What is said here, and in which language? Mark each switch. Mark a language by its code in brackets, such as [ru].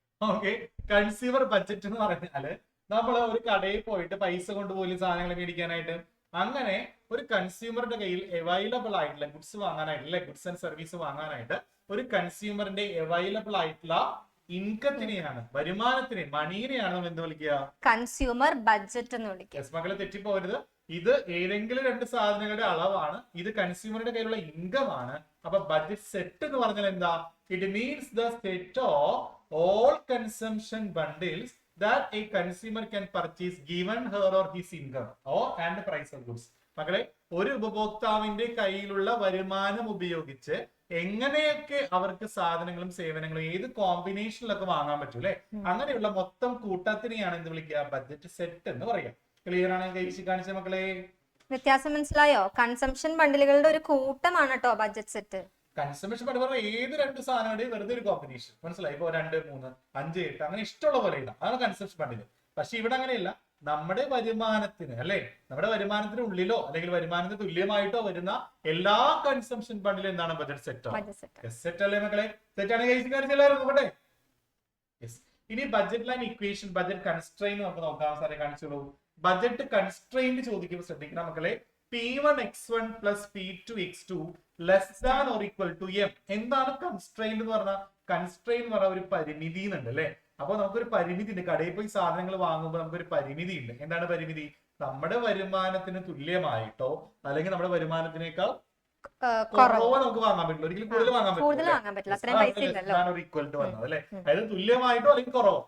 [ml] Okay, consumer budget എന്ന് പറഞ്ഞാല് നമ്മൾ ഒരു കടയിൽ പോയിട്ട് പൈസ കൊണ്ടുപോലും സാധനങ്ങൾ മേടിക്കാനായിട്ട്, അങ്ങനെ ഒരു കൺസ്യൂമറുടെ കയ്യിൽ അവൈലബിൾ ആയിട്ടുള്ള ഗുഡ്സ് വാങ്ങാനായിട്ട്, ഗുഡ്സ് ആൻഡ് സർവീസ് വാങ്ങാനായിട്ട് ഒരു കൺസ്യൂമറിന്റെ അവൈലബിൾ ആയിട്ടുള്ള ഇൻകത്തിനെയാണ്, വരുമാനത്തിനെ, മണീനെയാണ് നമ്മൾ എന്ത് വിളിക്കുക? കൺസ്യൂമർ ബഡ്ജറ്റ് എന്ന് വിളിക്കുക. മക്കളെ തെറ്റിപ്പോകരുത്. ഇത് ഏതെങ്കിലും രണ്ട് സാധനങ്ങളുടെ അളവാണ്, ഇത് കൺസ്യൂമറുടെ കയ്യിലുള്ള ഇൻകം ആണ്. അപ്പൊ ബഡ്ജറ്റ് സെറ്റ് എന്ന് പറഞ്ഞാൽ എന്താ? [en] It means the set of all consumption bundles that a consumer can purchase given her or his income or and the price of goods. [ml] മക്കളെ, ഒരു ഉപഭോക്താവിന്റെ കയ്യിലുള്ള വരുമാനം ഉപയോഗിച്ച് എങ്ങനെയൊക്കെ അവർക്ക് സാധനങ്ങളും സേവനങ്ങളും ഏത് കോമ്പിനേഷനിലൊക്കെ വാങ്ങാൻ പറ്റും അല്ലെ, അങ്ങനെയുള്ള മൊത്തം കൂട്ടത്തിനെയാണ് എന്ത് വിളിക്കുക? ബഡ്ജറ്റ് സെറ്റ് എന്ന് പറയാം. ക്ലിയർ ആണ് കഴിച്ച് കാണിച്ച മക്കളെ? വ്യത്യാസം മനസ്സിലായോ? കൺസംഷൻ ബണ്ടിലുകളുടെ ഒരു കൂട്ടമാണ് കേട്ടോ ബഡ്ജറ്റ് സെറ്റ്. കൺസംഷൻ ബണ്ടിൽ പറഞ്ഞാൽ ഏത് രണ്ട് സാധനങ്ങളുടെയും വെറുതെ ഒരു കോമ്പിനേഷൻ. മനസ്സിലായി? ഇപ്പൊ 2, 3, 5, 8 അങ്ങനെ ഇഷ്ടമുള്ള പോലെ ഇടാം. അതാണ് കൺസംഷൻ ബണ്ടിൽ. പക്ഷെ ഇവിടെ അങ്ങനെയല്ല. നമ്മുടെ വരുമാനത്തിന് അല്ലെ, നമ്മുടെ വരുമാനത്തിന് ഉള്ളിലോ അല്ലെങ്കിൽ വരുമാനത്തിന് തുല്യമായിട്ടോ വരുന്ന എല്ലാ കൺസംഷൻ ബണ്ടിലും എന്താണ്? Budget set. സെറ്റ് അല്ലേ മക്കളെ? സെറ്റാണ് കഴിച്ചു എല്ലാവരും നോക്കട്ടെ. ഇനി budget line equation, budget constrain നമുക്ക് നോക്കാം. സാറേ കാണിച്ചോളൂ. ബഡ്ജറ്റ് കൺസ്ട്രെയിൻ ചോദിക്കുമ്പോൾ ശ്രദ്ധിക്കണം മക്കളെ. [en] P1x1 plus P2x2 less than or equal to M. [ml] എന്താണ് കൺസ്ട്രെയിൻ എന്ന് പറഞ്ഞാൽ? കൺസ്ട്രെയിൻ എന്ന് പറഞ്ഞാൽ ഒരു പരിമിതി എന്നുണ്ട് അല്ലെ. അപ്പൊ നമുക്കൊരു പരിമിതി ഉണ്ട്. കടയിൽ പോയി സാധനങ്ങൾ വാങ്ങുമ്പോൾ നമുക്കൊരു പരിമിതി ഉണ്ട്. എന്താണ് പരിമിതി? നമ്മുടെ വരുമാനത്തിന് തുല്യമായിട്ടോ അല്ലെങ്കിൽ നമ്മുടെ വരുമാനത്തിനേക്കാൾ കുറവോ നമുക്ക് വാങ്ങാൻ പറ്റില്ല. ഒരിക്കലും കൂടുതൽ വാങ്ങാൻ പറ്റില്ല. അതായത് തുല്യമായിട്ടോ അല്ലെങ്കിൽ കുറവോ.